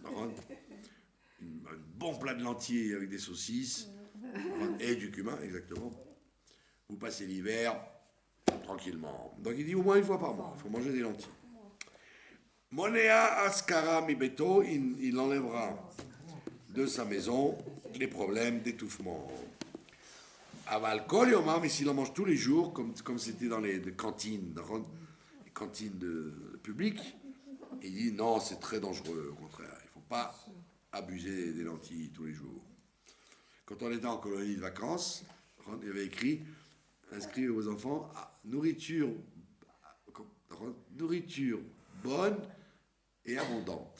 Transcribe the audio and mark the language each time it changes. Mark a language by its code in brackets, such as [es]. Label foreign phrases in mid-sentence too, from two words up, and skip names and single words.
[fr] Un bon plat de lentilles avec des saucisses et du cumin, exactement. Vous passez l'hiver tranquillement. Donc il dit au moins une fois par mois, il faut manger des lentilles. [he] מונע אסכרה מי ביתו, [fr] il enlèvera de sa maison les problèmes d'étouffement. [he] אבל כל יומא, [fr] mais s'il en mange tous les jours, comme c'était dans les cantines, les cantines publiques, il dit non, c'est très dangereux, au contraire. Il ne faut pas abuser des lentilles tous les jours. Quand on était en colonie de vacances, il y avait inscrit aux enfants, nourriture bonne et abondante.